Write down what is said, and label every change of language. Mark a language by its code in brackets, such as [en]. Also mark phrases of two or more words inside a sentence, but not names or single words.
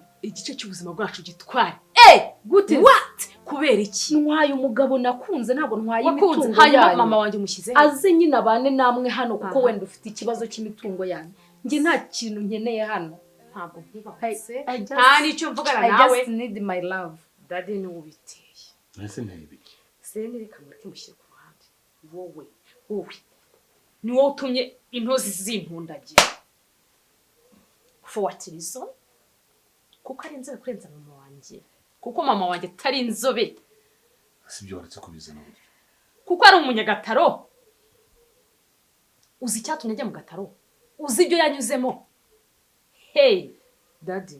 [rw] igice cy'ubuzima bwacu gitware. Gute what kubera iki? Ntwaye umugabo nakunze ntabwo ntwaye imitungo hanyuma mama wanjye mushyize aze nyine abane namwe hano kuko wenda ufite ikibazo cy'imitungo yanyu. Nge nta kintu nkeneye hano. Ntabwo nkubatse nta nicyo mvugana nawe. [en] I just need my love. [rw] Daddy ni ubiteye. Nase ntibiki. Sene reka mureke mushyire ku ruhande. Wowe ni wowe utumye intozi zimpundagira. [en] For what reason? [rw] Kuko ari inzobe kurenza mama wanjye. Kuko mama wanjye atari inzobe. Sibyo waretse kubizana buryo. Kuko ari umunyagataro. Uzi icyatumye ajya mu gataro? Uzi ibyo yanyuzemo? Hey, Daddy.